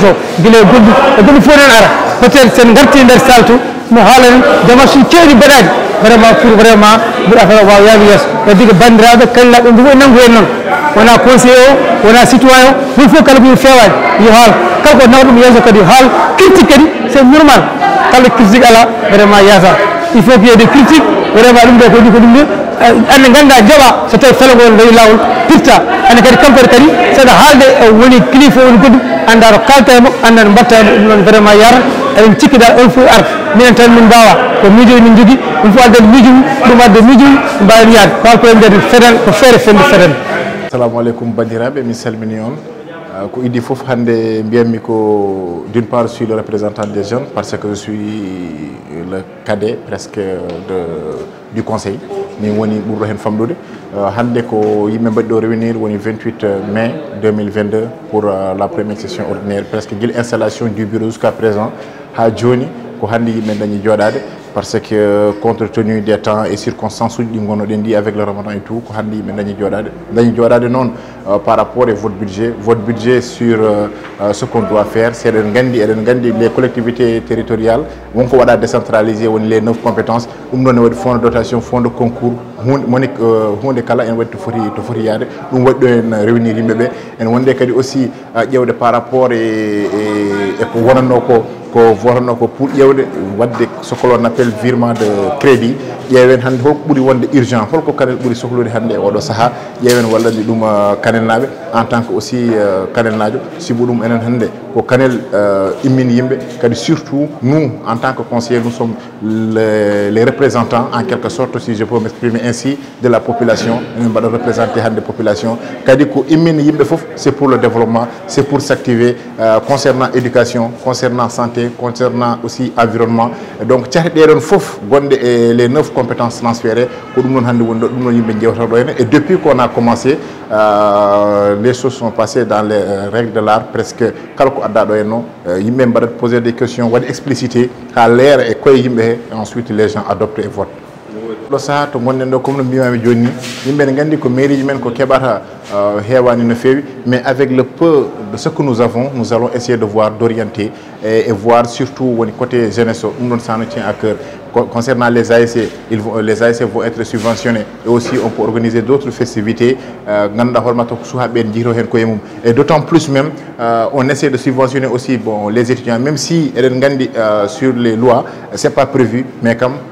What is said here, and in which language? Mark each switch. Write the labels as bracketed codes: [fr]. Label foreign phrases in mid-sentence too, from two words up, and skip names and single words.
[ff] o guila e goɗɗum e goɗɗum fof nen ara [fr] peut être [ff] sen garti nder salle to mo haalane démarche uji kewɗi mbaɗaɗi [fr] vraiment pour vraiment [ff] mbiɗa affaire o wawa yaade yeeso wadde ko bandiraɓe kañlaɓe mbi fof nanggu hen noon wona conseiller o wona citoyen o ɗum fof kala ko fewani yo haal kala ko nawa ɗum yeeso kadi haal critique kadi c'est normal kala critique ala vraiment yata [fr] il faut qu'il y ait des critiques vraiment [ff] ɗum ɗo ko ɗi ko ɗum de ande ganda jaɓa so tawi felagol dawi lawol pirta ande kadi kampere kadi saɗa haalde woni kilifa woni goɗɗum anda to kalta e makko anda no mbatta ɗum ɗon vraiment yara eɗen cikkiɗa on fof ar minen tan min mbawa ko miijoji min jogui ɗum fof addede miijo mum ɗum adde miijo mum mbawen yaade kala ko nder feɗen ko feere fende feɗen assalamu aleykum bandiraɓe mi salmini on ko iddi foof hande mbiyatmi ko [fr] d'une part je suis le représentant des jeunes parce que je suis le cadet presque du conseil [ff] min woni ɓurɗo hen famɗude hande ko yimɓe mbaɗi ɗo réunir woni 28 [fr] mai 2022 pour la première session ordinaire presque [ff] guila [fr] installation du bureau jusqu'à présent [ff] ha joni ko hande yimɓe dañi joɗade parce [fr] que compte tenu des temps et circonstances [ff] uji gonno den di [fr] avec le Ramadan et tout [ff] ko hande yimɓe dañi joɗade noon [fr] par rapport à votre budget sur ce qu'on doit faire c'est [ff] eɗen gandi [fr] les collectivités territoriales [ff] wonko waɗa [fr] décentralisé woni les 9 compétences [ff] ɗum ɗon ne waɗi [fr] fonds de dotation fonds de concours [ff] hunde kala en waɗi to foti yaade ɗum waɗi ɗo en réunir yimɓeɓe en wonde kadi aussi ƴewde [fr] par rapport [ff] e ko wonanno ko votanno ko pour ƴewde wadde [fr] ce que l'on appelle virement de crédit [ff] ƴeewen hannde holko ɓuri wonde urgent holko Kanel ɓuri sohlude hannde e oɗo saaha ƴeewen wallani ɗum Kanel-naaɓe [fr] en tant que aussi [ff] Kanel-naajo sibu ɗum enen hannde ko Kanel immini yimɓe kadi [fr] surtout nous en tant que conseillers nous sommes les représentants en quelque sorte si je peux m'exprimer ainsi de la population [ff] enen mbaɗa représenter hannde population kadi ko immini yimɓe fof [fr] c'est pour le développement c'est pour s'activer concernant éducation concernant santé concernant aussi environnement donc [ff] cate ɗeɗon fof gonɗe e [fr] les 9 compétences transférées [ff] ko ɗum ɗon hannde woni ɗo ɗum ɗon yimɓe jewtata ɗo henne [fr] et depuis qu'on a commencé les choses sont passées dans les règles de l'art presque [ff] kala ko adda ɗo henno yimɓe mbaɗat [fr] poser des questions [ff] waɗi explicité ha leera e koye yimɓe he [fr] et ensuite les gens adoptent et votent [ff] ɗo saaha to gonɗen ɗo comme no mbimami joni ni yimɓe ne gandi ko mairie ji men ko keɓata heewani no feewi mais [fr] avec le peu de ce que nous avons nous allons essayer de voir d'orienter et voir surtout woni côté jeunesse [ff] o ɗum ɗon [fr] ça nous tient à cœur concernant les ASC les ASC vont être subventionnés et aussi on peut organiser d'autres festivités [ff] ganduɗa hoorema to ko sukaɓe en jiito hen koye mum [fr] et d'autant plus même on essaie de subventionner aussi bon les étudiants même si [ff] eɗen gandi [fr] sur les lois c'est pas prévu mais comme